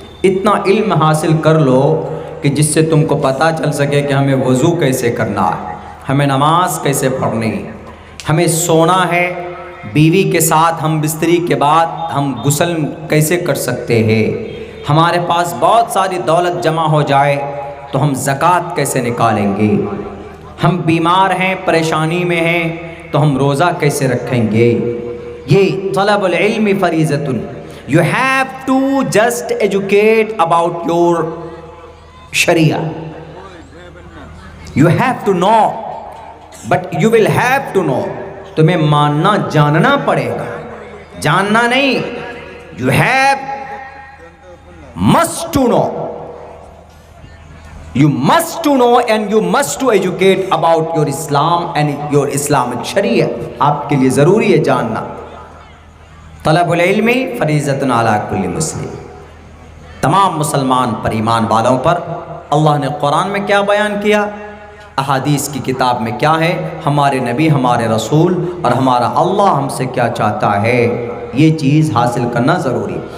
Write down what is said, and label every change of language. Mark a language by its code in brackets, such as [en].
[hi] इतना इल्म हासिल कर लो कि जिससे तुमको पता चल सके कि हमें वज़ू कैसे करना है, हमें नमाज कैसे पढ़नी है, हमें सोना है, बीवी के साथ हम बिस्तरी के बाद हम गुस्ल कैसे कर सकते हैं, हमारे पास बहुत सारी दौलत जमा हो जाए तो हम ज़कात कैसे निकालेंगे, हम बीमार हैं, परेशानी में हैं तो हम रोज़ा कैसे रखेंगे. [ar] ये तलबुल इल्मी फरीज़तुन. [en] You have to just educate about your Sharia. You have to know, but you will have to know. [hi] तुम्हें मानना जानना पड़ेगा, जानना नहीं. [en] You have must to know. You must to know and you must to educate about your Islam and your Islamic Sharia. [hi] आपके लिए ज़रूरी है जानना. [ar] तलबुल इल्मी फरीज़तुन अला कुल्लि मुस्लिम. [hi] तमाम मुसलमान पर, ईमान वालों पर अल्लाह ने कुरान में क्या बयान किया, अहादीस की किताब में क्या है, हमारे नबी, हमारे रसूल और हमारा अल्लाह हमसे क्या चाहता है, ये चीज़ हासिल करना ज़रूरी.